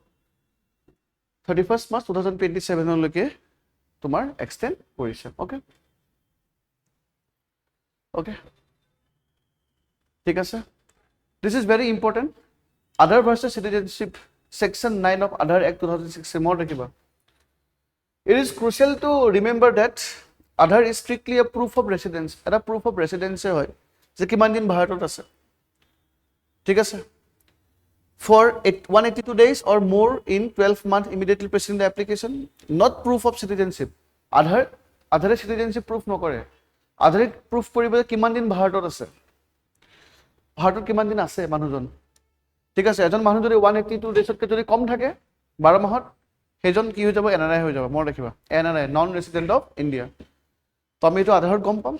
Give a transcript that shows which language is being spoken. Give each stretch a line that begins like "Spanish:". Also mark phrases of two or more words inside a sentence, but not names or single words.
Assamese: 31 March 2027লৈকে তোমাৰ এক্সটেণ্ড কৰিছে। অ'কে, অ'কে, ঠিক আছে।
English: This is very important. Aadhaar versus citizenship, Section 9 of Aadhaar Act 2006,
Assamese: মনত ৰাখিবা।
English: It is crucial to remember that Aadhaar is strictly a proof of residence.
Assamese: এটা
English: proof of residence
Assamese: হয় যে কিমান দিন ভাৰতত আছে। ঠিক আছে।
English: For 182 days or more in 12 months immediately preceding the application, not proof of citizenship.
Assamese: আধাৰে
English: citizenship proof
Assamese: নকৰে। আধাৰে proof কৰিব যে কিমান দিন ভাৰতত আছে, ভাৰতত কিমান দিন আছে মানুহজন। ঠিক আছে। এজন মানুহ যদি 182 ডেজতকৈ যদি কম থাকে 12 মাহত, সেইজন কি হৈ যাব? NRI হৈ যাব। মনত ৰাখিবা, NRI,
English: Non Resident of India.
Assamese: তো আমি এইটো আধাৰত গম পাম।